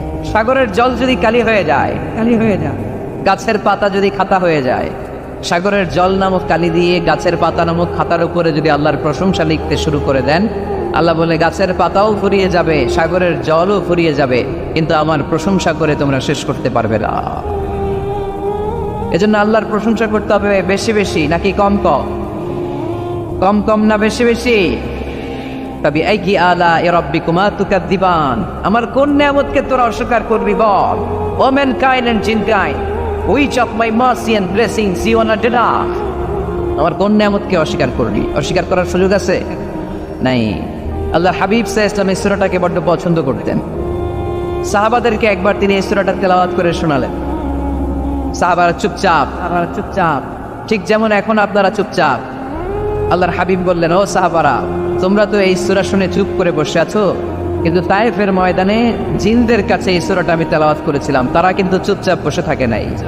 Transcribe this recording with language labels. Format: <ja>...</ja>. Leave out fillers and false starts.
<bn>সাগরের জল যদি কালি হয়ে যায়, গাছের পাতা যদি খাতা হয়ে যায়, সাগরের জল নামক কালি দিয়ে গাছের পাতা নামক খাতার উপরে যদি আল্লাহর প্রশংসা লিখতে শুরু করে দেন, আল্লাহ বলে গাছের পাতাও ফুরিয়ে যাবে, সাগরের জলও ফুরিয়ে যাবে, কিন্তু আমার প্রশংসা করে তোমরা শেষ করতে পারবে না। এজন্য আল্লাহর প্রশংসা করতে হবে বেশি বেশি নাকি কম কম? কম কম না বেশি বেশি?</bn> <ar>তবে আইকি আলা রাব্বিকুমা তুকাদ্দিবান,</ar> <bn>আমার কোন নিয়ামতকে তোরা অস্বীকার করবি বল?</bn> <en>O mankind and jinnkind, which of my mercy and blessings you wanna deny?</en> <bn>আমার কোন নিয়ামতকে অস্বীকার করবি? অস্বীকার করার সুযোগ আছে? নাই। আল্লাহ হাবিব সাল্লাল্লাহু আলাইহি ওয়াসাল্লাম এই সূরাটাকে বড় পছন্দ করতেন। সাহাবাদেরকে একবার তিনি এই সূরাটা তেলাওয়াত করে শোনালেন। সাহাবারা চুপচাপ, ঠিক যেমন এখন আপনারা চুপচাপ। আল্লাহর হাবিব বললেন, ও সাহাবারা, তোমরা তো এই সূরা শুনে চুপ করে বসে আছো, কিন্তু তায়েফের ময়দানে জিনদের কাছে এই সূরাটা আমি তেলাওয়াত করেছিলাম, তারা কিন্তু চুপচাপ বসে থাকে নাই।</bn>